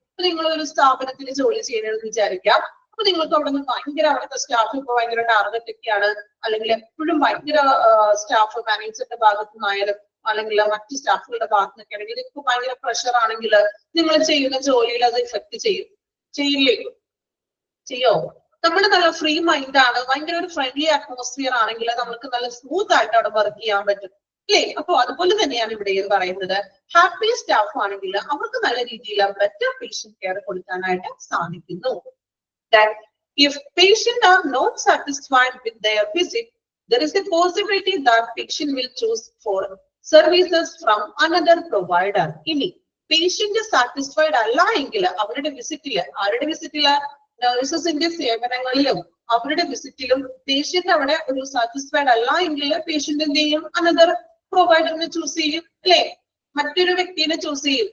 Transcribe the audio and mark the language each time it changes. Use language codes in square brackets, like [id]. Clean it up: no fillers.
[ml] അപ്പൊ നിങ്ങൾ ഒരു സ്ഥാപനത്തിൽ ജോലി ചെയ്യണമെന്ന് വിചാരിക്കാം. അപ്പൊ നിങ്ങൾക്ക് അവിടെ നിന്ന് ഭയങ്കര അവിടുത്തെ സ്റ്റാഫ് ഇപ്പൊ ഭയങ്കര ടാർഗറ്റ് ഒക്കെയാണ്, അല്ലെങ്കിൽ എപ്പോഴും ഭയങ്കര സ്റ്റാഫ് മാനേജറിന്റെ ഭാഗത്തു നിന്നായാലും അല്ലെങ്കിൽ മറ്റു സ്റ്റാഫുകളുടെ ഭാഗത്തു നിന്നൊക്കെ ആണെങ്കിൽ ഇപ്പൊ ഭയങ്കര പ്രഷർ ആണെങ്കിൽ നിങ്ങൾ ചെയ്യുന്ന ജോലിയിൽ അത് ഇഫക്ട് ചെയ്യില്ലേ? ചെയ്യോ? നമ്മൾ നല്ല ഫ്രീ മൈൻഡ് ആണ്, ഭയങ്കര ഒരു ഫ്രണ്ട്ലി അറ്റ്മോസ്ഫിയർ ആണെങ്കിൽ നമുക്ക് നല്ല സ്മൂത്ത് ആയിട്ട് അവിടെ വർക്ക് ചെയ്യാൻ പറ്റും, അല്ലേ? അപ്പൊ അതുപോലെ തന്നെയാണ് ഇവിടെ പറയുന്നത്. ഹാപ്പി സ്റ്റാഫ് ആണെങ്കിൽ അവർക്ക് നല്ല രീതിയിൽ ബെറ്റർ പേഷ്യന്റ് കെയർ കൊടുക്കാനായിട്ട് സാധിക്കുന്നു. [en] If patients are not satisfied with their visit, there is a possibility that patient will choose for services from another provider. [ml] ഇനി പേഷ്യന്റ് സാറ്റിസ്ഫൈഡ് അല്ല എങ്കിൽ അവരുടെ വിസിറ്റില്, ആരുടെ വിസിറ്റില്? നഴ്സസിന്റെ സേവനങ്ങളിലും അവരുടെ വിസിറ്റിലും പേഷ്യന്റ് അവിടെ ഒരു സാറ്റിസ്ഫൈഡ് അല്ല എങ്കിൽ പേഷ്യന്റ് എന്ത് ചെയ്യും? അനദർ പ്രൊവൈഡറിനെ ചൂസ് ചെയ്യും, അല്ലെ? മറ്റൊരു വ്യക്തിനെ ചൂസ് ചെയ്യും.